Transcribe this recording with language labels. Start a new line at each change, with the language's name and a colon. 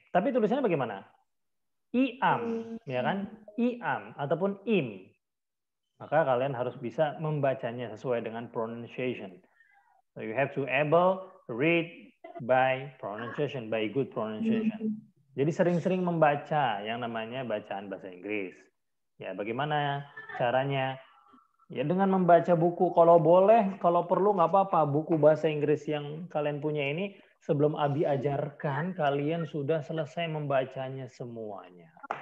Indonesian: Tapi tulisannya bagaimana? Iam, ya kan? Iam ataupun im. Maka kalian harus bisa membacanya sesuai dengan pronunciation.
English: So you have to able read by pronunciation, by good pronunciation.
Indonesian: Jadi sering-sering membaca yang namanya bacaan bahasa Inggris. Ya, bagaimana caranya? Ya dengan membaca buku, kalau boleh, kalau perlu nggak apa-apa, buku bahasa Inggris yang kalian punya ini, sebelum Abi ajarkan, kalian sudah selesai membacanya semuanya.